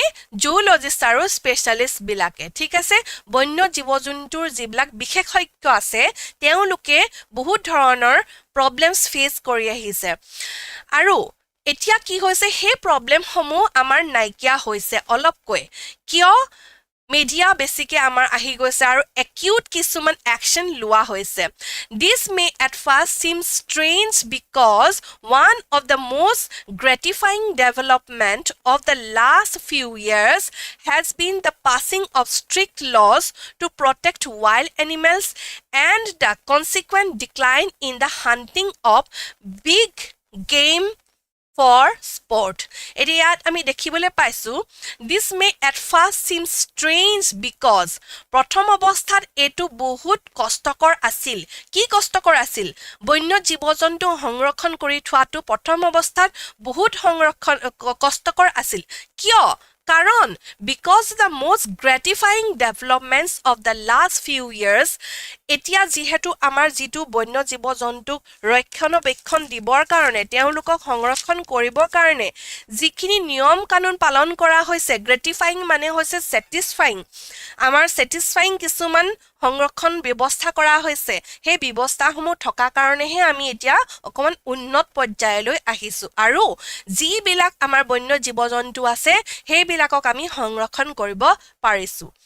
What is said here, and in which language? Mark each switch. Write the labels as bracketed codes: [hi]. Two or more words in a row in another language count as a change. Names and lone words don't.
[as] জুলজিষ্ট আৰু স্পেচিয়েলিষ্টবিলাকে, ঠিক আছে। বন্য জীৱ জন্তুৰ যিবিলাক বিশেষজ্ঞ আছে, তেওঁলোকে বহুত ধৰণৰ [en] problems face [as] কৰি আহিছে। আৰু এতিয়া কি হৈছে, সেই প্ৰব্লেমসমূহ আমাৰ নাইকিয়া হৈছে অলপকৈ, কিয়? মিডিয়া বেছিকে আমাৰ আহি গৈছে আৰু একিউট কিছুমান একশ্যন লোৱা হৈছে। [en] This may at first seem strange because one of the most gratifying development of the last few years has been the passing of strict laws to protect wild animals and the consequent decline in the hunting of big game for sport. [as] ইয়াত আমি দেখিবলৈ পাইছো, [en] this may at first seem strange because [as] প্ৰথম অৱস্থাত এইটো বহুত কষ্টকৰ আছিল। কি কষ্টকৰ আছিল? বন্য জীৱ জন্তু সংৰক্ষণ কৰি থোৱাটো প্ৰথম অৱস্থাত বহুত কষ্টকৰ আছিল। কিয়? কাৰণ [en] because the most gratifying developments of the last few years [as] এতিয়া যিহেতু আমাৰ যিটো বন্য জীৱ জন্তুক ৰক্ষণাবেক্ষণ দিবৰ কাৰণে তেওঁলোকক সংৰক্ষণ কৰিবৰ কাৰণে যিখিনি নিয়ম কানুন পালন কৰা হৈছে গ্ৰেটিফাইং মানে হৈছে স্যাটিসফাইং আমাৰ স্যাটিসফাইং কিছুমান সংৰক্ষণ ব্যৱস্থা কৰা হৈছে সেই ব্যৱস্থাসমূহ থকা কাৰণেহে আমি এতিয়া অকমান উন্নত পৰ্যায়লৈ আহিছো আৰু যিবিলাক আমাৰ বন্য জীৱ জন্তু আছে সেইবিলাকক আমি সংৰক্ষণ কৰিব পাৰিছো